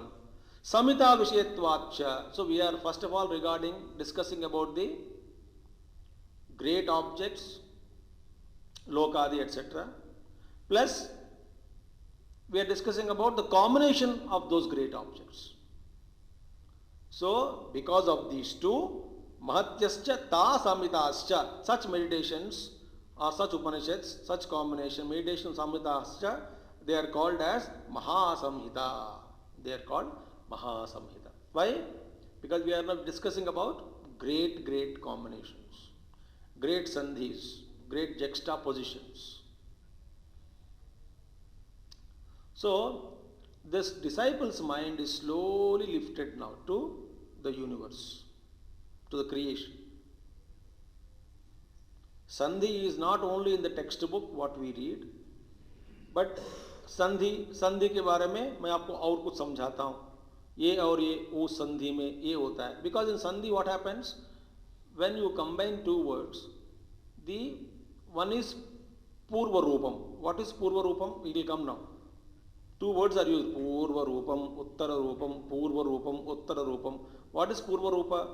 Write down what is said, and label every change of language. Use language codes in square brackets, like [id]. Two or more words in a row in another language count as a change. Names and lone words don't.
[sa] Samhita Vishayatvatcha. [en] So we are first of all discussing about the great objects, Lokadi, etc. Plus, we are discussing about the combination of those great objects. So, because of these two, [sa] Mahatyascha ta samhitascha, [en] such meditations or such Upanishads, such combination, meditation samhitascha, they are called as Mahasamhita. They are called Mahasamhita. Why? Because we are now discussing about great combinations, great sandhis, great juxtapositions. So, this disciple's mind is slowly lifted now to the universe, to the creation. Sandhi is not only in the textbook what we read, but [hi] संधि के बारे में मैं आपको और कुछ समझाता हूँ. ये और ये उस संधि में ये होता है. [en] Because in sandhi what happens? When you combine two words, the one is [sa] Purva Rupam. [en] What is [sa] Purva Rupam? [en] It will come now. Two words are used. [sa] Purva Rupam, Uttara Rupam, Purva Rupam, Uttara Rupam. [en] What is Purva Rupa?